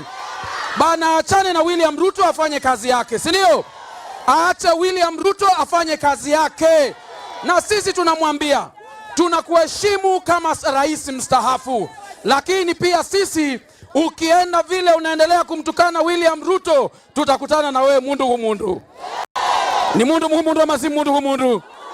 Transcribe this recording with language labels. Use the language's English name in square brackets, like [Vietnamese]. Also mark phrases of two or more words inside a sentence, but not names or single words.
[Swahili] Bana, achane na William Ruto afanye kazi yake, si ndio? Aache William Ruto afanye kazi yake. Na sisi tunamwambia tunakuheshimu kama rais mstaafu, lakini pia sisi ukienda vile unaendelea kumtukana William Ruto, tutakutana na wewe [Kamba] mundu humundu. [Swahili] Ni [Kamba] mundu humundu [Swahili] ama si [Kamba] mundu humundu?